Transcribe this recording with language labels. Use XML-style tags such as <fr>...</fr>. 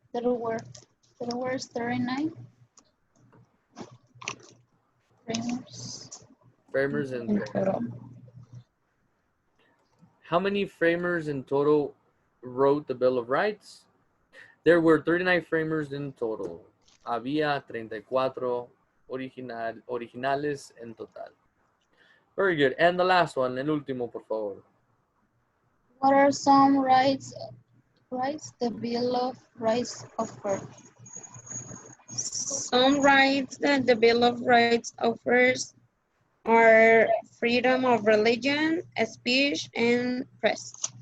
<en>There were 39 framers. Framers in total. How many framers in total wrote the Bill of Rights? There were 39 framers in total.</en> <es>Había 34 originales en total.</es> <en>Very good. And the last one,</en> <es>el último, por favor.</es> <en>What are some rights the Bill of Rights offers? Some rights that the Bill of Rights offers are freedom of religion, speech, and press.</en>